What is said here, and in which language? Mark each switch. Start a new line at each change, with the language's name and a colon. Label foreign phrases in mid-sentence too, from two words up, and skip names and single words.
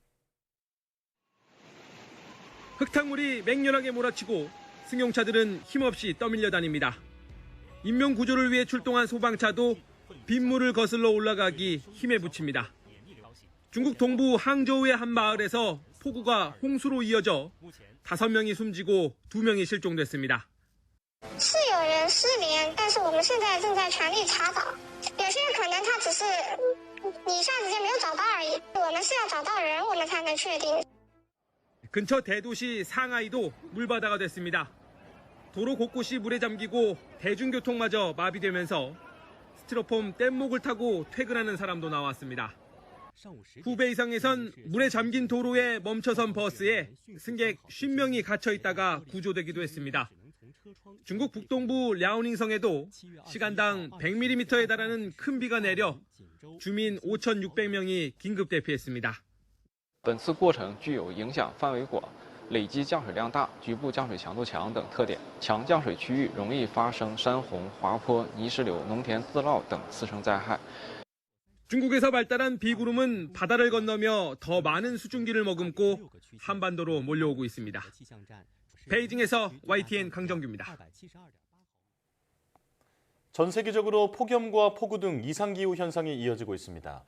Korean: 흙탕물이 맹렬하게 몰아치고 승용차들은 힘없이 떠밀려 다닙니다. 인명 구조를 위해 출동한 소방차도 빗물을 거슬러 올라가기 힘에 부칩니다. 중국 동부 항저우의 한 마을에서 폭우가 홍수로 이어져 5명이 숨지고 2명이 실종됐습니다.
Chinese: 是有人失联，但是我们现在正在全力查找。有些人可能他只是一下子间没有找到而已。我们是要找到人，我们才能确定。
Korean: 근처 대도시 상하이도 물바다가 됐습니다. 도로 곳곳이 물에 잠기고 대중교통마저 마비되면서 스티로폼 뗏목을 타고 퇴근하는 사람도 나왔습니다. 후베이성에선 물에 잠긴 도로에 멈춰선 버스에 승객 50명이 갇혀 있다가 구조되기도 했습니다. 중국 북동부 랴오닝성에도 시간당 100mm에 달하는 큰 비가 내려 주민 5,600명이 긴급 대피했습니다.
Chinese: 本次过程具有影响范围广、累积降水量大、局部降水强度强等特点。强降水区域容易发生山洪、滑坡、泥石流、农田自涝等次生灾害。
Korean: 중국에서 발달한 비구름은 바다를 건너며 더 많은 수증기를 머금고 한반도로 몰려오고 있습니다. 베이징에서 YTN 강정규입니다. 전 세계적으로 폭염과 폭우 등 이상기후 현상이 이어지고 있습니다.